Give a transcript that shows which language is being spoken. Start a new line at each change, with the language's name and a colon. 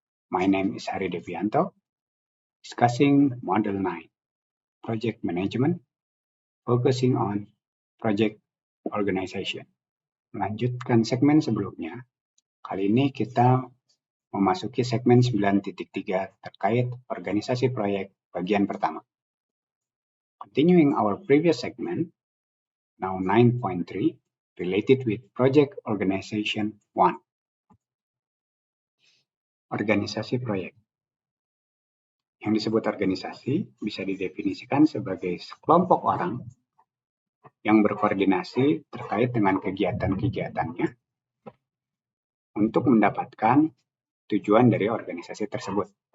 English: My name is Hari Devianto, discussing Model 9, Project Management, focusing on project organization.
Indonesian: Melanjutkan segmen sebelumnya, kali ini kita memasuki segmen 9.3 terkait organisasi proyek bagian pertama.
English: Continuing our previous segment, now 9.3, related with project organization 1.
Indonesian: Organisasi proyek. Yang disebut organisasi bisa didefinisikan sebagai sekelompok orang yang berkoordinasi terkait dengan kegiatan-kegiatannya untuk mendapatkan tujuan dari organisasi tersebut.